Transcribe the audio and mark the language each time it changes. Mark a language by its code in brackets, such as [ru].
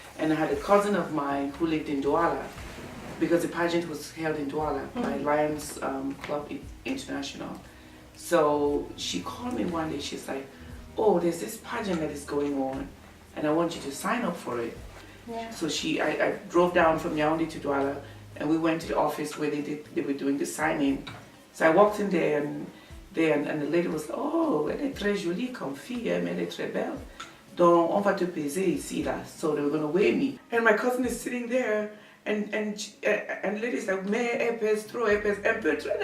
[en] And I had a cousin of mine who lived in Douala, because the pageant was held in Douala by Lions Club International. So she called me one day, she's like, oh, there's this pageant that is going on, and I want you to sign up for it. Yeah. So I drove down from Yaoundé to Douala, and we went to the office where they were doing the signing. So I walked in there, and the lady was, oh, [fr] elle est très jolie comme fille, mais elle est très belle. Donc on va te peser ici là. [en] So they were gonna weigh me, and my cousin is sitting there, and the lady's like, [fr] mais elle pèse trop, elle pèse un peu trop.